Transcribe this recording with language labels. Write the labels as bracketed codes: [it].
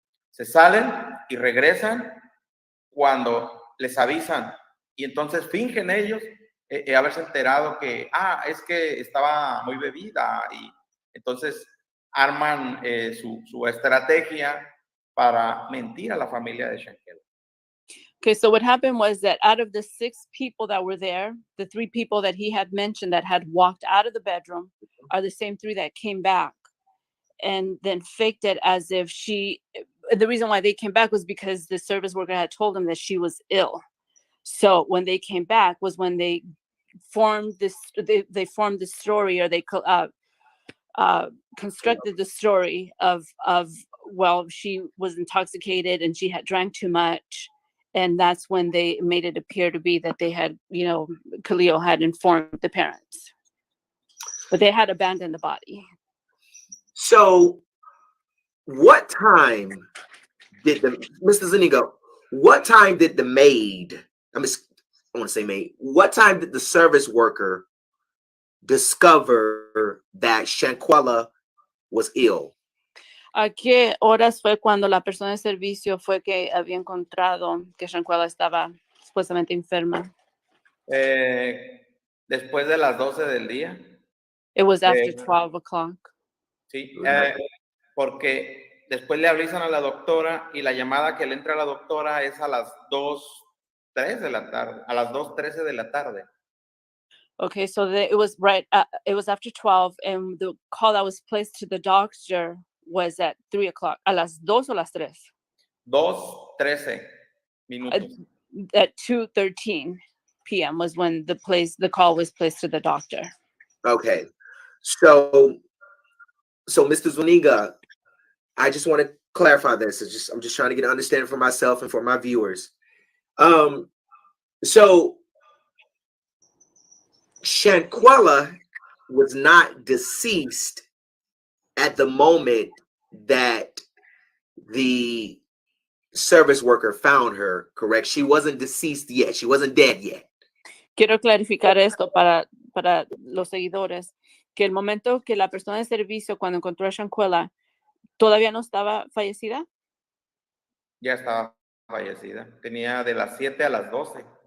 [es] Se salen y regresan cuando les avisan. Y entonces fingen ellos haberse enterado que, es que estaba muy bebida, y entonces arman su estrategia para mentir a la familia de Shanquella. [en] Okay, so what happened was that out of the 6 people that were there, the 3 people that he had mentioned that had walked out of the bedroom are the same 3 that came back and then faked it as if the reason why they came back was because the service worker had told them that she was ill. So when they came back was when they formed they formed the story, or they constructed the story of, well, she was intoxicated and she had drank too much. And that's when they made it appear to be that they had, Khalil had informed the parents. But they had abandoned the body. So what time did Mr. Zuniga, what time did the maid, what time did the service worker discover that Shanquella was ill? [es] ¿A qué horas fue cuando la persona de servicio fue que había encontrado que Shanquella estaba supuestamente enferma? Después de las 12 del día. [en] It was after 12 o'clock. [es] Sí, porque después le avisan a la doctora y la llamada que le entra a la doctora es a las 2:03 de la tarde, a las 2:13 de la tarde. [en] Okay, so it was it was after 12, and the call that was placed to the doctor was at 3 o'clock. [es] A las 2 o las 3? 2:13 minutos. [en] At 2:13 p.m. was when the call was placed to the doctor. Okay. So Mr. Zuniga, I just want to clarify this. I'm just trying to get an understanding for myself and for my viewers. So Shanquella was not deceased at the moment that the service worker found her, correct? She wasn't deceased yet. She wasn't dead yet. [es] Quiero clarificar esto para los seguidores, que el momento que la persona de servicio, cuando encontró a Shanquella, todavía no estaba fallecida. Ya estaba fallecida. Tenía de las 7 a las 12.